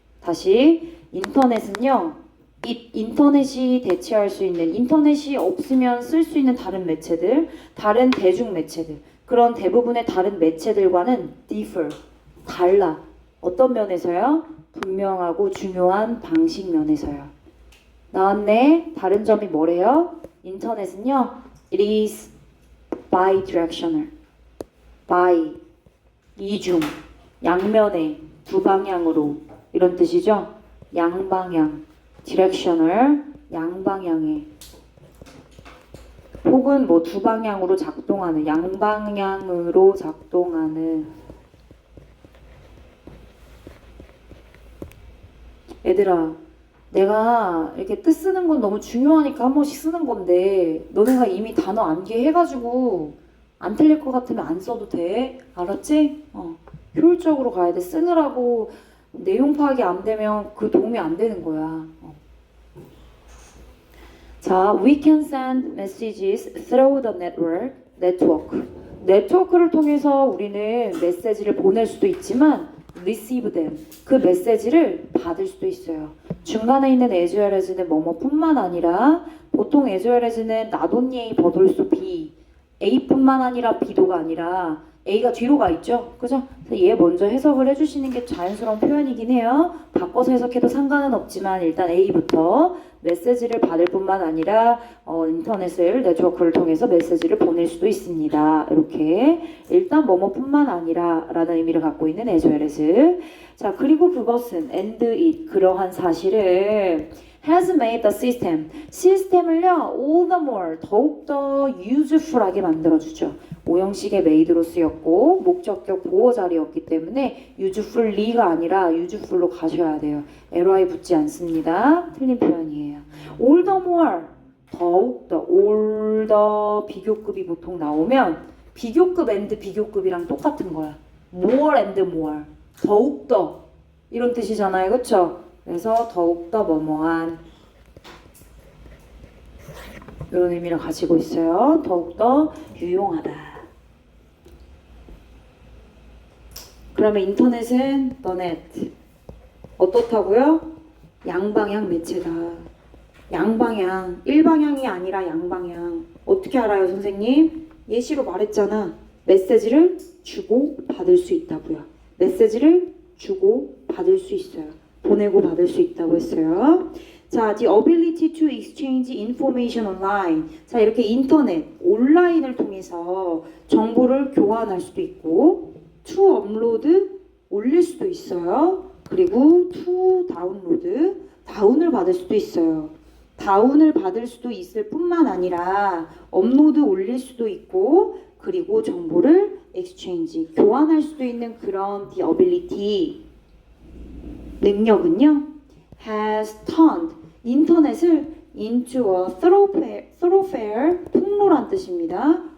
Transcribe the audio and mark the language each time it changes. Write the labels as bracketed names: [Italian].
[Korean] 다시 인터넷은요, 인터넷이 대체할 수 있는, 인터넷이 없으면 쓸 수 있는 다른 매체들, 다른 대중매체들, 그런 대부분의 다른 매체들과는 differ, 달라. 어떤 면에서요? 분명하고 중요한 방식 면에서요. 나왔네. 다른 점이 뭐래요? 인터넷은요, [English] it is bidirectional. [Korean] by, 이중, 양면에, 두 방향으로, 이런 뜻이죠. 양방향, directional, 양방향에, 혹은 뭐 두 방향으로 작동하는, 양방향으로 작동하는. 얘들아, 내가 이렇게 뜻 쓰는 건 너무 중요하니까 한 번씩 쓰는 건데, 너네가 이미 단어 암기해가지고 안 틀릴 것 같으면 안 써도 돼. 알았지? 효율적으로 가야 돼. 쓰느라고 내용 파악이 안 되면 그 도움이 안 되는 거야. [English] 자, we can send messages through the network. [Korean] 네트워크를 통해서 우리는 메시지를 보낼 수도 있지만 [English] receive them. [Korean] 그 메시지를 받을 수도 있어요. 중간에 있는 [English] as well as는 [Korean] 뭐뭐뿐만 아니라 보통 [English] as well as는 not only A but also B. [Korean] A뿐만 아니라 B도가 아니라 A가 뒤로 가 있죠? 그죠? 그래서 얘 먼저 해석을 해주시는 게 자연스러운 표현이긴 해요. 바꿔서 해석해도 상관은 없지만 일단 A부터 메시지를 받을 뿐만 아니라 인터넷을 네트워크를 통해서 메시지를 보낼 수도 있습니다. 이렇게 일단 뭐뭐뿐만 아니라 라는 의미를 갖고 있는 as well as. 자, 그리고 그것은 [English] and it [Korean] 그러한 사실을 [English] has made the system [Korean] 시스템을요 [English] all the more [Korean] 더욱더 useful하게 만들어주죠. 오형식의 made로 쓰였고 목적격 보호 자리였기 때문에 usefully가 아니라 useful로 가셔야 돼요. ly 붙지 않습니다. 틀린 표현이에요. all the more 더욱더 all the 비교급이 보통 나오면 비교급 and 비교급이랑 똑같은 거야. [English] more and more [Korean] 더욱더 이런 뜻이잖아요. 그쵸? 그래서 더욱더 뭐뭐한 이런 의미를 가지고 있어요. 더욱더 유용하다. 그러면 인터넷은 the net 어떻다고요? 양방향 매체다. 양방향 일방향이 아니라 양방향. 어떻게 알아요 선생님? 예시로 말했잖아. 메시지를 주고 받을 수 있다고요. 메시지를 주고 받을 수 있어요. 보내고 받을 수 있다고 했어요. [English] 자, the ability to exchange information online. [Korean] 자, 이렇게 인터넷, 온라인을 통해서 정보를 교환할 수도 있고, [English] to upload, [Korean] 올릴 수도 있어요. 그리고 to download, 다운을 받을 수도 있어요. 다운을 받을 수도 있을 뿐만 아니라 업로드 올릴 수도 있고, 그리고 정보를 exchange, 교환할 수도 있는 그런 [English] the ability, [Korean] 능력은요, [English] has turned [Korean] 인터넷을 [English] into a thoroughfare [Korean] 통로란 뜻입니다.